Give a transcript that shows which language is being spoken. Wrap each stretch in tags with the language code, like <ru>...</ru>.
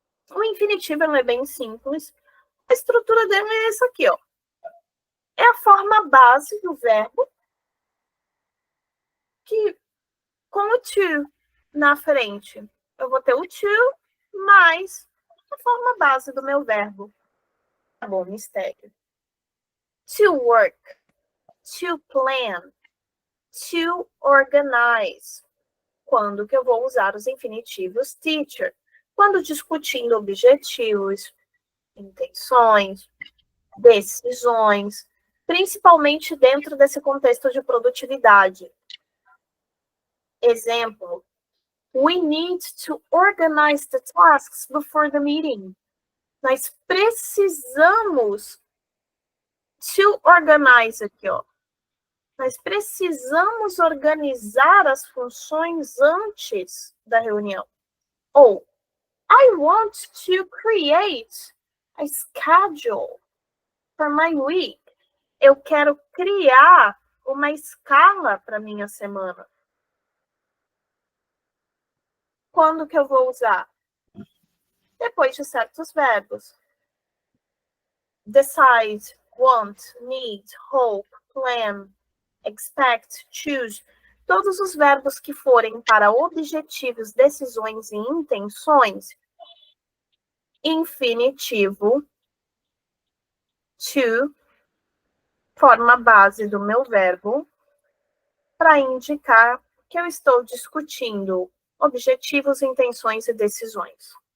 <pt>O infinitivo é bem simples. A estrutura dele é essa aqui, ó. É a forma base do verbo que, com o to na frente, eu vou ter o to mais a forma base do meu verbo. Tá bom, mistério.</pt> <en>To work, to plan, to organize.</en> <pt>Quando que eu vou usar os infinitivos teacher? Quando discutindo objetivos, intenções, decisões, principalmente dentro desse contexto de produtividade.</pt> <en>Exemplo, we need to organize the tasks before the meeting.</en> <pt>Nós precisamos</pt> <en>to organize</en> <pt>aqui, ó. Nós precisamos organizar as funções antes da reunião.</pt> <en>Ou, I want to create a schedule for my week.</en> <pt>Eu quero criar uma escala para minha semana. Quando que eu vou usar? Depois de certos verbos.</pt> <en>Decide, want, need, hope, plan, expect, choose.</en> <pt>Todos os verbos que forem para objetivos, decisões e intenções, infinitivo to, forma base do meu verbo, para indicar que eu estou discutindo objetivos, intenções e decisões.</pt>